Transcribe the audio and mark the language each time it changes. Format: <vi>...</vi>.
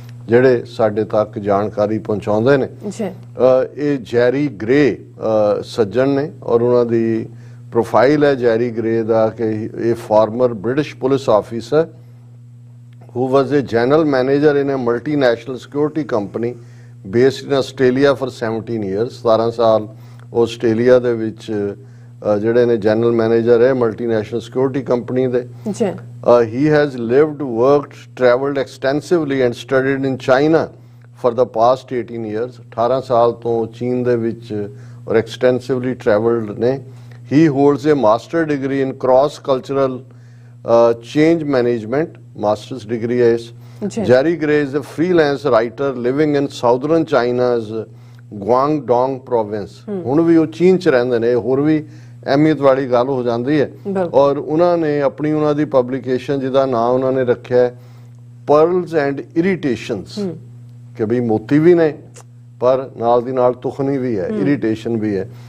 <pa>ਜਿਹੜੇ ਸਾਡੇ ਤੱਕ ਜਾਣਕਾਰੀ ਪਹੁੰਚਾਉਂਦੇ ਨੇ। ਇਹ ਜੈਰੀ ਗ੍ਰੇ ਸੱਜਣ ਨੇ ਔਰ ਉਹਨਾਂ ਦੀ ਪ੍ਰੋਫਾਈਲ ਹੈ ਜੈਰੀ ਗ੍ਰੇ ਦਾ ਕਿ ਇਹ</pa> <en>Former British police officer who was a general manager in a multinational security company based in Australia for 17 years।</en> <pa>17 ਸਾਲ ਆਸਟ੍ਰੇਲੀਆ ਦੇ ਵਿੱਚ ਜਿਹੜੇ ਨੇ ਜਨਰਲ ਮੈਨੇਜਰ ਹੈ ਮਲਟੀਨੈਸ਼ਨਲ ਸਿਕਿਉਰਿਟੀ ਕੰਪਨੀ ਦੇ।</pa> <en>he has lived, worked, travelled extensively and studied in China for the past 18 years।</en> <pa>18 ਸਾਲ ਤੋਂ ਚੀਨ ਦੇ ਵਿੱਚ ਔਰ</pa> <en>extensively travelled</en> <pa>ਨੇ।</pa> <en>he holds a master degree in cross cultural change management, master's degree</en> <hi>है इस।</hi> <en>Jerry Gray is a freelance writer living in southern China's Guangdong province।</en> <pa>ਹੁਣ ਵੀ ਉਹ ਚੀਨ ਚ ਰਹਿੰਦੇ ਨੇ, ਹੋਰ ਵੀ ਅਹਿਮੀਅਤ ਵਾਲੀ ਗੱਲ ਹੋ ਜਾਂਦੀ ਹੈ। ਔਰ ਉਹਨਾਂ ਨੇ ਆਪਣੀ ਉਹਨਾਂ ਦੀ ਪਬਲੀਕੇਸ਼ਨ ਜਿਹਦਾ ਨਾਮ ਉਹਨਾਂ ਨੇ ਰੱਖਿਆ ਹੈ ਪਰਲਸ ਐਂਡ ਇਰੀਟੇਸ਼ਨਸ, ਕਿ ਵੀ ਮੋਤੀ ਵੀ ਨੇ ਪਰ ਨਾਲ ਦੀ ਨਾਲ ਤੁਖਨੀ ਵੀ ਹੈ, ਇਰੀਟੇਸ਼ਨ ਵੀ ਹੈ।</pa>